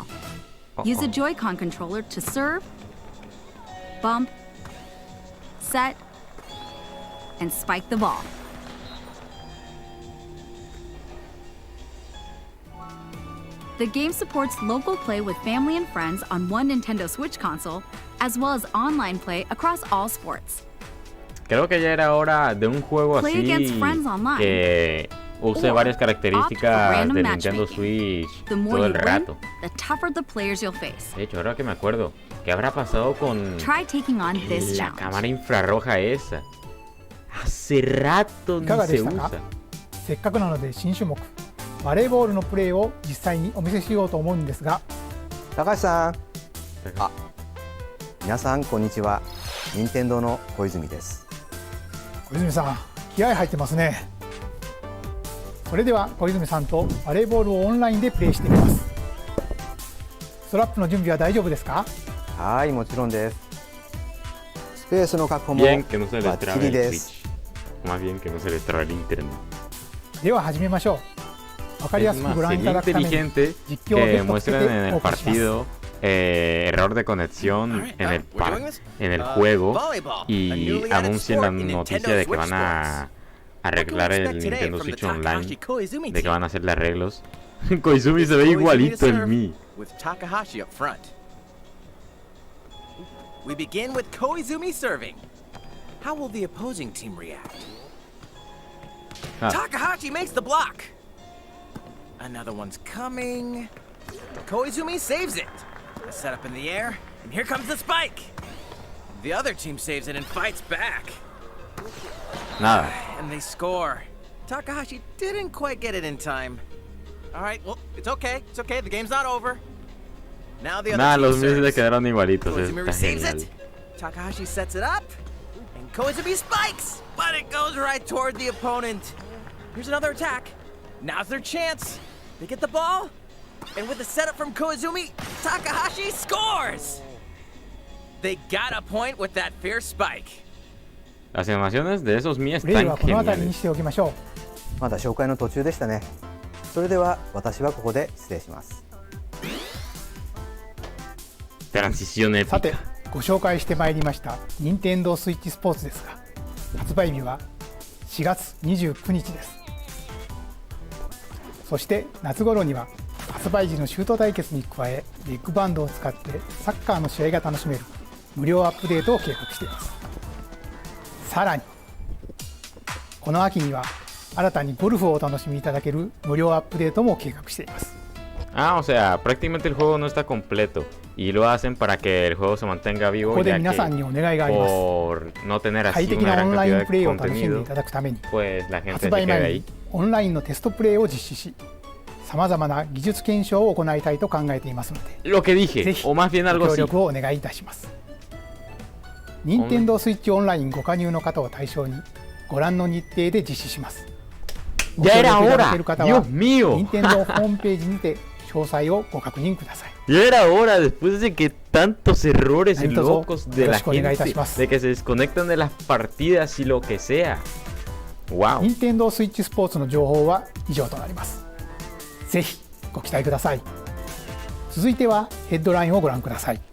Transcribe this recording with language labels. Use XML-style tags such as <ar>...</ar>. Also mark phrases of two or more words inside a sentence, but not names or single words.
<en>Use a Joy-Con controller to serve, bump, set, and spike the ball. The game supports local play with family and friends on one Nintendo Switch console, as well as online play across all sports.</en> <es>Creo que ya era hora de un juego</es> <en>Play</en> <es>así</es> <en>against friends online.</en> <es>que use varias características de Nintendo Switch</es> <en>The more</en> <es>todo</es> <en>you</en> <es>el</es> <en>win,</en> <es>rato.</es> <en>the tougher the players you'll face.</en> <es>De hecho, ahora que me acuerdo, ¿qué habrá pasado con</es> <en>Try taking on this</en> <es>la</es> <en>challenge.</en> <es>cámara infrarroja esa? Hace rato</es> <ja>い</ja> <es>ni</es> <ja>かがで</ja> <es>se</es> <ja>したか？</ja> <es>usa.</es> <ja>せっかくなので新種目バレーボールのプレーを実際にお見せしようと思うんですが、高橋さん、皆さんこんにちは。任天堂の小泉です。小泉さん気合入ってますね。それでは小泉さんとバレーボールをオンラインでプレーしてみます。ストラップの準備は大丈夫ですか？はい、もちろんです。スペースの確保も</ja> <es>Bien que no se le</es> <ja>バッ</ja> <es>trabe</es> <ja>チリ</ja> <es>el</es> <ja>です。</ja> <es>Switch. Más bien que no se le trabe el internet.</es> <ja>では始めましょう。わかりや</ja> <es>Es</es> <ja>すく</ja> <es>más,</es> <ja>ご覧いた</ja> <es>sería</es> <ja>だくために</ja> <es>inteligente</es> <ja>実況を</ja> <es>que</es> <ja>テストつけ</ja> <es>muestren</es> <ja>て</ja> <es>en</es> <ja>お</ja> <es>el</es> <ja>送りします。</ja> <es>partido error de conexión en el, en el juego y anuncien la noticia de que van a arreglar el Nintendo Switch Online, de que van a hacerle arreglos. Koizumi se ve igualito el Mi.</es> <en>With Takahashi up front. We begin with Koizumi serving. How will the opposing team react? Takahashi makes the block. Another one's coming. Koizumi saves it. A setup in the air, and here comes the spike. The other team saves it and fights back.</en> <es>Nada.</es> <en>And they score. Takahashi didn't quite get it in time. All right, well, it's okay. It's okay. The game's not over. Now the other</en> <es>Nada,</es> <en>team</en> <es>los míos le</es> <en>serves.</en> <es>quedaron igualitos.</es> <en>Koizumi</en> <es>Está</es> <en>receives</en> <es>genial.</es> <en>it. Takahashi sets it up. And Koizumi spikes, but it goes right toward the opponent. Here's another attack. Now's their chance. They get the ball. And with the setup from Koizumi, Takahashi scores! They got a point with that fierce spike.</en> <es>Las animaciones de esos Mi</es> <ja>プレー</ja> <es>están</es> <ja>はこの辺りに</ja> <es>geniales.</es> <ja>しておきましょまだ紹介の途中でしたね。それでは私はここで失礼します。</ja> <es>Transición</es> <ja>う。さて</ja> <es>épica.</es> <ja>ご紹介してまいりました任天堂スイッチスポーツですが、発売日は 4月29日です。そして夏頃には発売時のシュート対決に加え、ビッグバンドを使ってサッカーの試合が楽しめる無料アップデートを計画しています。さらにこの秋には新たにゴルフをお楽しみいただける無料アップデートも計画しています。</ja> <es>O sea, prácticamente el juego no está completo y lo hacen para que el juego se mantenga vivo,</es> <ja>ここで</ja> <es>ya</es> <ja>皆さん</ja> <es>que</es> <ja>にお願いがあります。</ja> <es>por no tener</es> <ja>快</ja> <es>así</es> <ja>適</ja> <es>una</es> <ja>なオ</ja> <es>gran</es> <ja>ンライン</ja> <es>cantidad</es> <ja>プレイ</ja> <es>de</es> <ja>を楽しんでい</ja> <es>contenido,</es> <ja>ただくために</ja> <es>pues la gente</es> <ja>発</ja> <es>se</es> <ja>売</ja> <es>queda</es> <ja>前</ja> <es>ahí.</es> <ja>にオンラインのテストプレイを実施し、さまざまな技術検証を行いたいと考えていますので、</ja> <es>Lo que dije,</es> <ja>ぜひ</ja> <es>o más bien</es> <ja>ご</ja> <es>algo</es> <ja>協</ja> <es>así.</es> <ja>力をお願いいたします。任天堂スイッチオンラインご加入の方を対象にご覧の日程で実施します。ご</ja> <es>Ya</es> <ja>協</ja> <es>era</es> <ja>力いただ</ja> <es>hora,</es> <ja>ける方は</ja> <es>Dios mío.</es> <ja>任天堂ホームページにて詳細をご確認ください。</ja> <es>Ya era hora, después de que tantos errores y Entonces, locos de la gente, de que se desconectan de las partidas y lo que sea.</es> <en>Wow.</en> <ja>任天堂スイッチスポーツの情報は以上となります。ぜひご期待ください。続いてはヘッドラインをご覧ください。</ja>